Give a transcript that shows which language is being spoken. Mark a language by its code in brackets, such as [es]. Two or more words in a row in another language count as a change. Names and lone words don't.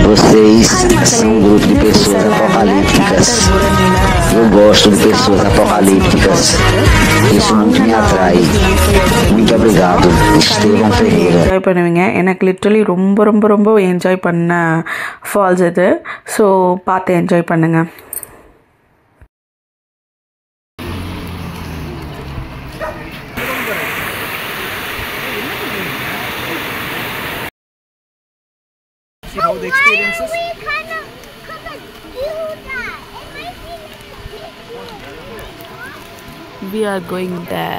[pt] Vocês são um grupo de pessoas apocalípticas. Eu gosto de pessoas apocalípticas. Isso muito me atrai. Muito obrigado, Estevão Ferreira. [ta] என்ஜாய் பண்ணுவீங்க. எனக்கு லிட்டரலி ரொம்ப ரொம்ப ரொம்ப என்ஜாய் பண்ண ஃபால்ஸ் இது. ஸோ பார்த்து என்ஜாய் பண்ணுங்க. [en] How the experiences? We are going there.